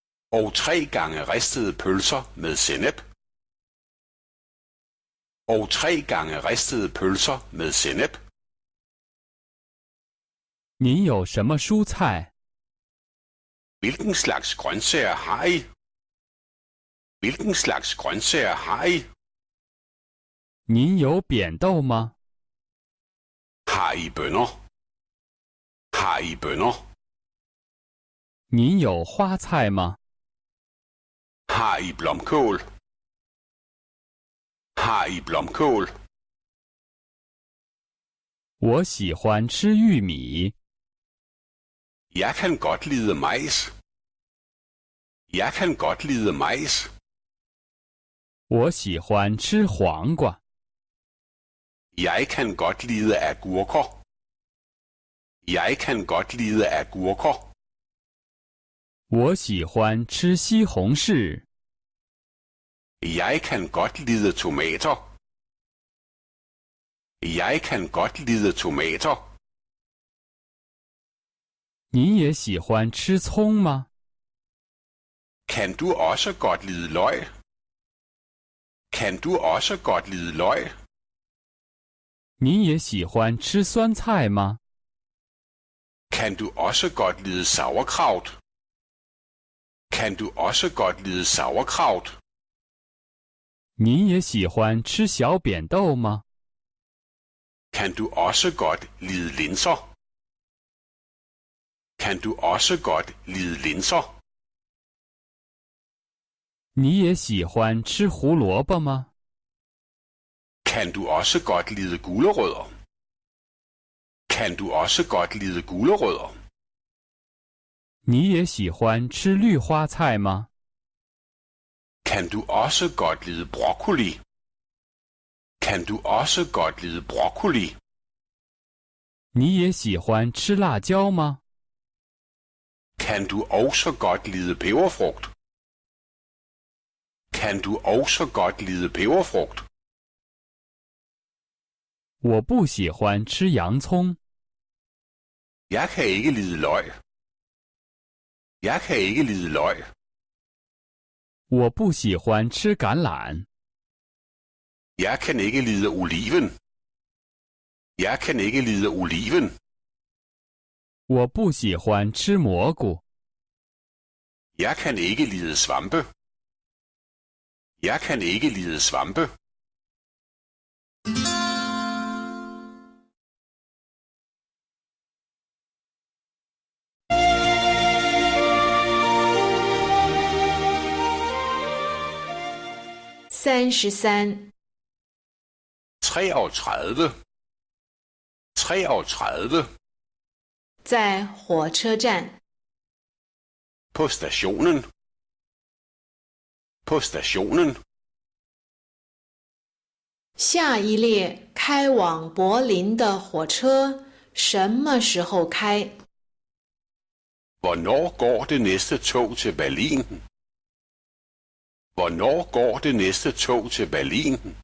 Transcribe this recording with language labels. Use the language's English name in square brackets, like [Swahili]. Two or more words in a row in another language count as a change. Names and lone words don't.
[Danish] og 3 gange ristede pølser med sennep. Og 3 gange ristede pølser med sennep. [Chinese] 您有什么蔬菜？ [Danish] Hvilken slags grøntsager har I? Hvilken slags grøntsager har I? [Chinese] 您有扁豆吗？ [Danish] Har I bønner? Har I bønner? [Chinese] 您有花菜吗？ [Danish] Har I blomkål? Har I blomkål? [Chinese] 我喜欢吃玉米。 [Danish] Jeg kan godt lide majs. Jeg kan godt lide majs. [Chinese] 我喜欢吃黄瓜。 [Danish] Jeg kan godt lide agurker. Jeg kan godt lide agurker. [Chinese] 我喜欢吃西红柿。 [Danish] Jeg kan godt lide tomater. Jeg kan godt lide tomater. [Chinese] 你也喜欢吃葱吗？ [Danish] Kan du også godt lide løg? Kan du også godt lide løg? [Chinese] 你也喜欢吃酸菜吗？ [Danish] Kan du også godt lide sauerkraut? Kan du også godt lide sauerkraut? [Chinese] 你也喜欢吃小扁豆吗？ [Danish] Kan du også godt lide linser? Kan du også godt lide linser? [Chinese] 你也喜欢吃胡萝卜吗？ [Danish] Kan du også godt lide gulerødder? Kan du også godt lide gulerødder? [Chinese] 你也喜欢吃绿花菜吗？ [Danish] Kan du også godt lide broccoli? Kan du også godt lide broccoli? [Chinese] 你也喜欢吃辣椒吗？ [Danish] Kan du også godt lide peberfrugt? Kan du også godt lide peberfrugt? [Chinese] 我不喜欢吃洋葱。 [Danish] Jeg kan ikke lide løg. Jeg kan ikke lide løg. [Chinese] 我不喜欢吃橄榄。 [Danish] Jeg kan ikke lide oliven. Jeg kan ikke lide oliven. [Chinese] 我不喜欢吃蘑菇。 [Danish] Jeg kan ikke lide svampe. Jeg kan ikke lide svampe. [Chinese] 33. 33. 33. 在火车站。 [Danish] På stationen. På stationen. [Chinese] 下一列开往柏林的火车什么时候开？ [Danish] Hvornår går det næste tog til Berlin? Hvornår går det næste tog til Berlin?